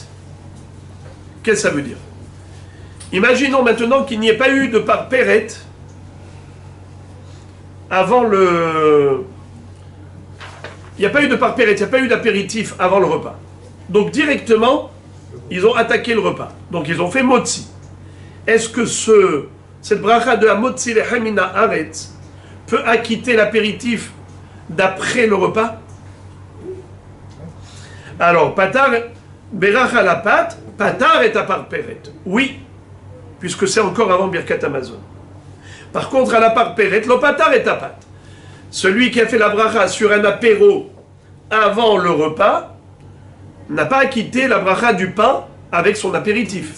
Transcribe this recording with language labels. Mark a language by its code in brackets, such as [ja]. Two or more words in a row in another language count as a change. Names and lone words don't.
[fr] Qu'est-ce que ça veut dire? Imaginons maintenant qu'il n'y ait pas eu de parperet avant le... Il n'y a pas eu de parperet, il n'y a pas eu d'apéritif avant le repas. Donc directement, ils ont attaqué le repas. Donc ils ont fait motzi. Est-ce que cette bracha de [he] מוציא לחם מן הארץ [fr] peut acquitter l'apéritif d'après le repas? [he] Alors, פטר, ברכה לפת, פטר את הפרפרת. [fr] Oui, puisque c'est encore avant Birkat Amazon. Par contre, à la parperet, [he] לא פטר את הפת. [fr] Celui qui a fait la bracha sur un apéro avant le repas n'a pas acquitté la bracha du pain avec son apéritif.